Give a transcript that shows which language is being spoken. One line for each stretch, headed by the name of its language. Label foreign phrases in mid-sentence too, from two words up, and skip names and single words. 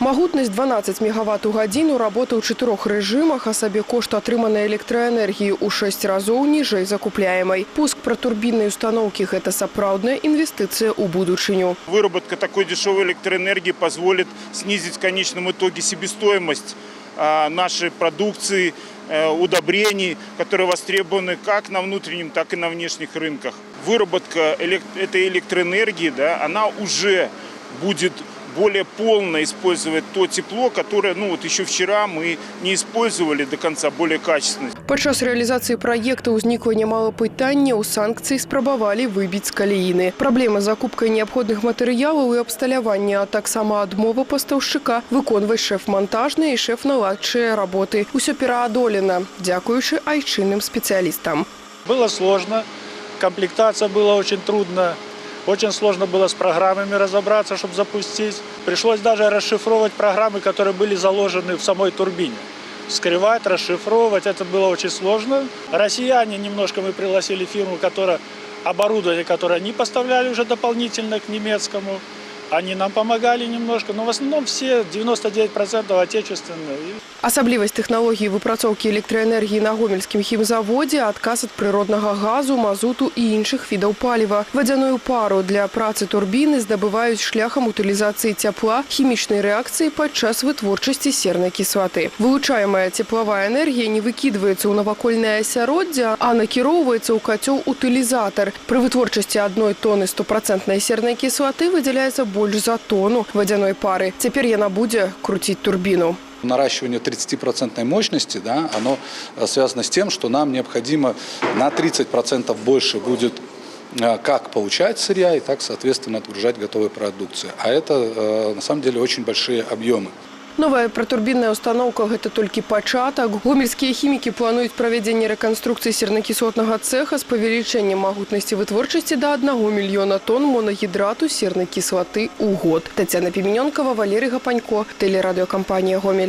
Belarusian: Магутнасць 12 мегаватт у гадзіну, работа ў 4 рэжымах, а сабе кошт атрыманай электраэнергіі ў 6 разоў ніжэй закупляемай. Пуск протурбіннай установкі – гэта сапраўдная инвестиция ў будучыню.
Russian: Выработка такой дешевой электроэнергии позволит снизить в конечном итоге себестоимость нашей продукции, удобрений, которые востребованы как на внутреннем, так и на внешних рынках. Выработка этой электроэнергии, она уже будет более полно использовать то тепло, которое еще вчера мы не использовали до конца, более качественно.
Belarusian: Падчас
Russian: реализации проекта
Belarusian: ўзнікла немало пытанняў, санкцыі спрабавалі выбіць з каляіны. Праблема з закупкай неабходных матэрыялаў і абсталявання, а таксама адмова пастаўшчыка выконваць шэф-монтажныя і шэф-наладчыя работы. Усё пераадолена, дзякуючы айчынным спецыялістам.
Russian: Было сложно, комплектация была очень трудна. Очень сложно было с программами разобраться, чтобы запустить. Пришлось даже расшифровывать программы, которые были заложены в самой турбине. Вскрывать, расшифровывать. Это было очень сложно. Россияне немножко мы пригласили фирму, оборудование, которое они поставляли уже дополнительно к немецкому. Они нам помогали немножко, но в основном все 99% отечественные.
Belarusian: Асаблівасць тэхналогіі выпрацоўкі электраэнергіі на гомельскім хімзаводзе – адказ ад прыроднага газу, мазуту і іншых відаў паліва. Вадзяную пару для працы турбіны здабываюць шляхам утылізацыі цяпла, хімічнай рэакцыі падчас вытворчасці сернай кіслаты. Вылучаемая цеплавая энергія не выкідваецца ў навакольнае асяроддзе, а накіроўваецца ў кацёл-утылізатар. Пры вытворчасці 1 тоны 100% сернай кіслаты выдзяляецца больш за тону вадзяной пары. Цяпер яна будзе круціць турбіну.
Russian: Наращивание 30% мощности, оно связано с тем, что нам необходимо на 30% больше будет как получать сырья и так, соответственно, отгружать готовой продукции. А это, на самом деле, очень большие объемы.
Belarusian: Новая протурбінная установка – гэта толькі пачатак. Гомельскія хімікі плануюць правядзенне рэканструкцыі сернакіслотнага цэха з павелічэннем магутнасці вытворчасці да 1 мільёна тонн монагідрату сернай кіслаты ў год. Тацяна Піменёнкава, Валерий Гапанько, тэлерадыёкампанія «Гомель».